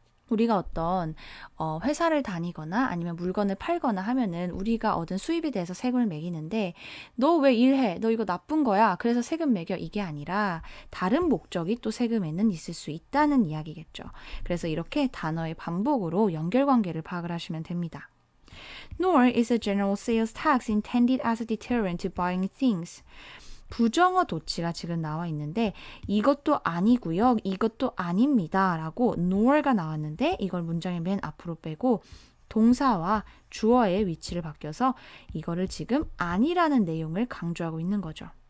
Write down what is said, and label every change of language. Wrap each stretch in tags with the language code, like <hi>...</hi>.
<ko>우리가 어떤 회사를 다니거나 아니면 물건을 팔거나 하면은 우리가 얻은 수입에 대해서 세금을 매기는데 너 왜 일해? 너 이거 나쁜 거야. 그래서 세금 매겨. 이게 아니라 다른 목적이 또 세금에는 있을 수 있다는 이야기겠죠. 그래서 이렇게 단어의 반복으로 연결관계를 파악을 하시면 됩니다.</ko> <en>Nor is a general sales tax intended as a deterrent to buying things.</en> <ko>부정어 도치가 지금 나와 있는데 이것도 아니고요. 이것도 아닙니다. 라고 nor가 나왔는데 이걸 문장의 맨 앞으로 빼고 동사와 주어의 위치를 바뀌어서 이거를 지금 아니라는 내용을 강조하고 있는 거죠.</ko>